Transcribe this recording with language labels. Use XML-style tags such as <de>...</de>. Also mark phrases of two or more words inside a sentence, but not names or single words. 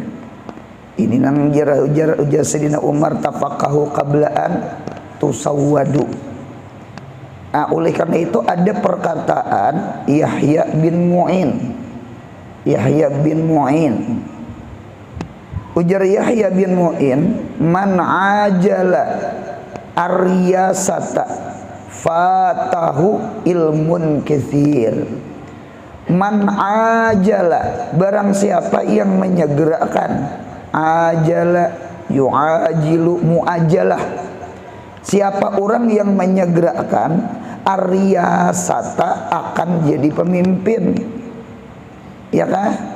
<bjn>Ini nang ujar Sayyidina Umar,</bjn> <ar>تفقهوا قبل أن تسودوا.</ar> <id>Nah, oleh karena itu ada perkataan Yahya bin Mu'in.</id> <bjn>Ujar Yahya bin Mu'in,</bjn> <ar>من عجل الرياسة فاته علم كثير. من عجل,</ar> <id>barang siapa yang menyegerakan,</id> <ar>عجل يعجل معاجلة.</ar> <id>Siapa orang yang menyegerakan aryasata akan jadi pemimpin, ya kan?</id>